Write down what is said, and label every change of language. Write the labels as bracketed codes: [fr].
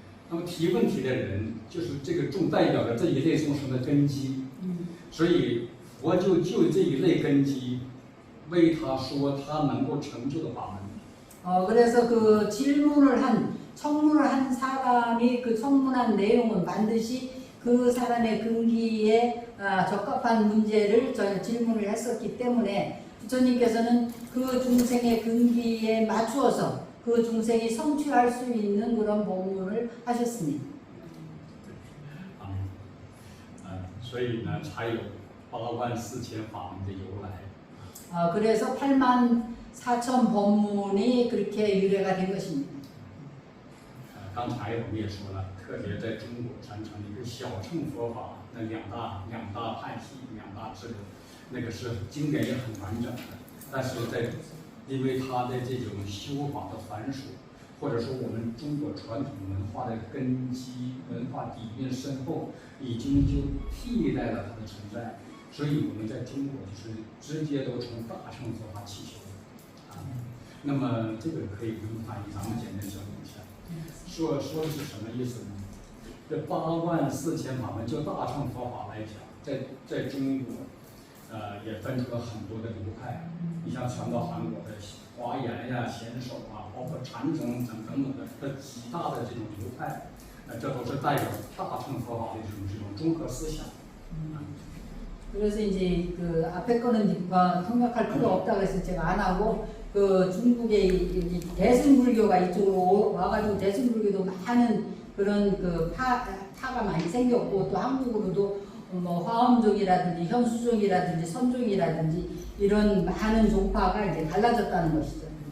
[zh] 那么提问题的人就是这个代表着这一类众生的根基，所以佛就这一类根基，为他说他能够成就的法门。 [ko] 그래서 그 청문을 한 사람이 그 청문한 내용은 반드시 그 사람의 근기에 적합한 문제를 질문을 했었기 때문에 부처님께서는 그 중생의 근기에 맞추어서 그 중생이 성취할 수 있는 그런 법문을 하셨습니다. [zh] 所以呢，才有84000法门的由来。 [ko] 그래서 84,000 법문이 그렇게 유래가 된 것입니다. [zh] 刚才我们也说了，特别在中国传承的一个小乘佛法，那两大派系、两大支流，那个是经典也很完整的。但是因为它的这种修法的繁琐，或者说我们中国传统文化的根基、文化底蕴深厚，已经就替代了它的存在。所以我们在中国就是直接都从大乘佛法起修的。那么这个可以不用翻译，咱们简单交流一下。说的是什么意思呢？这84000法门，就大乘佛法来讲，在中国，也分出了很多的流派。你像传到韩国的华严呀、贤首啊，包括禅宗等等的极大的这种流派，这都是代表大乘佛法的这种综合思想。 [ko] 그래서 이제 그 앞에 거는 통역할 필요 없다고 해서 제가 안 하고 그 중국의 대승불교가 이쪽으로 와가지고 대승불교도 많은 그런 그 파가 많이 생겼고 또 한국으로도 뭐 화엄종이라든지 현수종이라든지 선종이라든지 이런 많은 종파가 이제 갈라졌다는 것이죠.